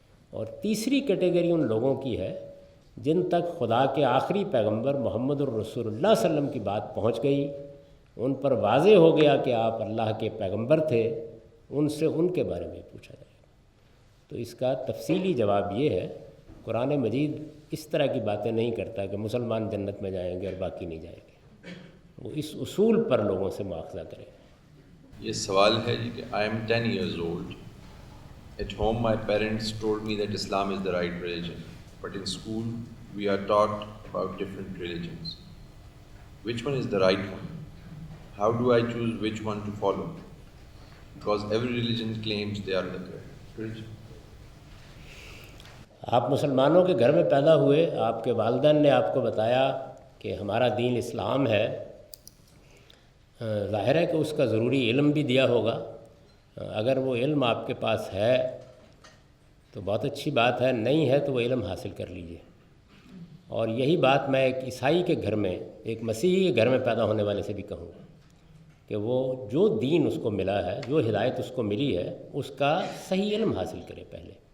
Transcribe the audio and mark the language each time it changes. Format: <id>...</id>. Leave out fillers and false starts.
<ur>اور تیسری category in لوگوں کی ہے جن تک خدا کے آخری پیغمبر محمد الرسول اللہ صلی اللہ علیہ وسلم کی بات پہنچ گئی، ان پر واضح ہو گیا کہ آپ اللہ کے پیغمبر تھے، ان سے ان کے بارے میں پوچھا جائے گا۔ تو اس کا تفصیلی جواب یہ ہے، قرآن مجید اس طرح کی باتیں نہیں کرتا کہ مسلمان جنت میں جائیں گے اور باقی نہیں جائیں گے، وہ اس اصول پر لوگوں سے مواخذہ کرے۔ یہ سوال ہے جی کہ</ur> <en>I am 10 years old. At home my parents told me that Islam is the right religion, but in school we are taught about different religions. Which one is the right one? How do I choose which one to follow? Because every religion claims they are the correct religion.</en> <ur>آپ مسلمانوں کے گھر میں پیدا ہوئے، آپ کے والدین نے آپ کو بتایا کہ ہمارا دین اسلام ہے، ظاہر ہے کہ اس کا ضروری علم بھی دیا ہوگا۔ اگر وہ علم آپ کے پاس ہے تو بہت اچھی بات ہے، نہیں ہے تو وہ علم حاصل کر لیجئے۔ اور یہی بات میں ایک عیسائی کے گھر میں، ایک مسیحی کے گھر میں پیدا ہونے والے سے بھی کہوں گا کہ وہ جو دین اس کو ملا ہے، جو ہدایت اس کو ملی ہے، اس کا صحیح علم حاصل کرے پہلے۔</ur>